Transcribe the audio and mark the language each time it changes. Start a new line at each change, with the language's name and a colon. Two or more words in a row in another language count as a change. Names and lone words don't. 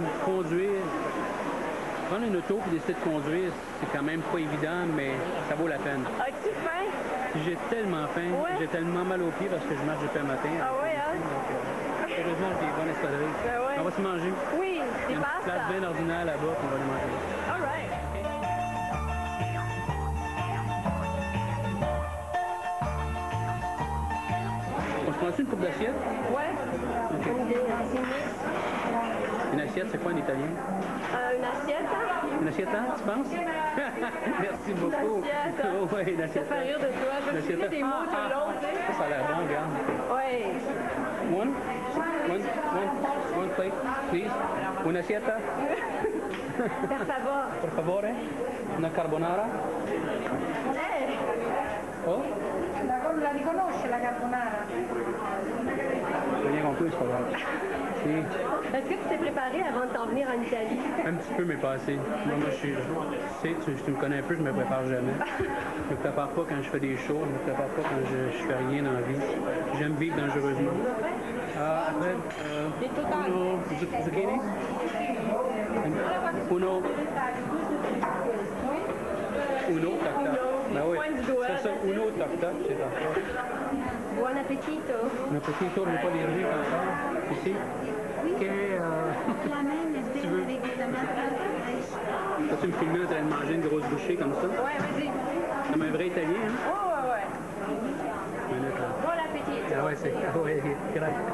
French: Conduire, prendre une auto puis décider de conduire, c'est quand même pas évident, mais ça vaut la peine. As-tu faim? J'ai tellement faim, Ouais. j'ai tellement mal aux pieds parce que je marche depuis le matin. Ah ouais, hein? Donc, heureusement, j'ai des bonnes espadrilles. Ben ouais. On va se manger. Oui, Il y des a une petite place pastes. bien ordinaire là-bas, puis on va les manger.
English: All right.
French: On se prend-tu une coupe d'assiette? Ouais. Une assiette, c'est quoi en italien? Une assiette, hein? Une assiette, hein, tu penses? Merci beaucoup. assiette, hein? Oh, ouais, une Ça assiette. fait rire de toi. Je me suis dit des mots tout le long, tu sais. Ça a l'air bon, regarde. Ouais.
English: One plate, please.
Italian: Una assietta, Per favor. por favore. Una carbonara. Oh? La riconosce la carbonara?
French: J'ai rien compris, c'est pas grave.
Italian: Si,
French: Est-ce que tu t'es préparé avant de t'en venir en Italie? un petit peu, mais pas assez. Moi, tu me connais un peu, je me prépare jamais. Je me prépare pas quand je fais des shows, je me prépare pas quand je fais rien dans la vie. J'aime vivre dangereusement. Après,
Italian: uno zucchini? Uno toc-toc.
French: Ben oui, Pointe du doigt, c'est ça, facile.
Italian: uno toc-toc,
French: c'est parfait.
Italian: Buon appetito.
French: Un petit tour, mais pas les rues encore. Ici. Ok, La même, tu veux? avec des tomates fraîches. Peux-tu me filmer en train de manger une grosse bouchée comme ça? Ouais, vas-y. Comme un vrai Italien, hein? Oh, ouais. Minute, là. Bon appétit. Ah ouais, c'est... Ah ouais, grave.